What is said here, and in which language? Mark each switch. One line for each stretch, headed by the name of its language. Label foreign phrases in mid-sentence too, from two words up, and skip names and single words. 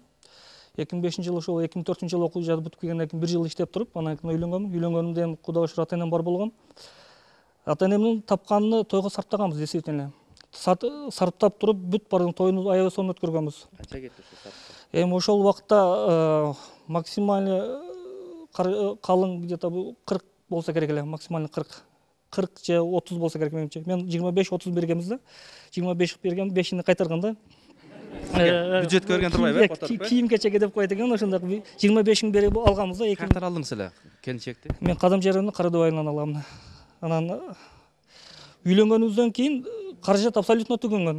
Kyrgyz: 2005-жылы ошол 2004-жылы окуу жаады бүтүп келгенден кийин 1 жыл иштеп туруп, анан кийин үйлөнгөнмүн. Үйлөнгөнүмдөн Кудага шүгүр ата энем бар болгон. Ата энемдин тапканын тойго сарптаганбыз действительно. Сарптап туруп бүт бардын тоюну аябай сонун өткөргөнбүз. Канча кетти ушул сарптап? Эми ошол убакта максималь қалың где-то 40 болса керек эле, максимально 40 же 30 болса керек менимче. Мен 25-30 бергенбиз да. 25 берген, 5-ини кайтарган да. Бюджетке берген турбайбы, которуп? Кийим кечеге деп коет экен, ошондой 25-ин берип алганбыз да. Каяктан алдыңыз эле келинчекти? Мен Кадам жеринин Карадуу айылынан алам. Анан үйлөнгөнүбүздөн кийин каражат абсолютно түгөнгөн.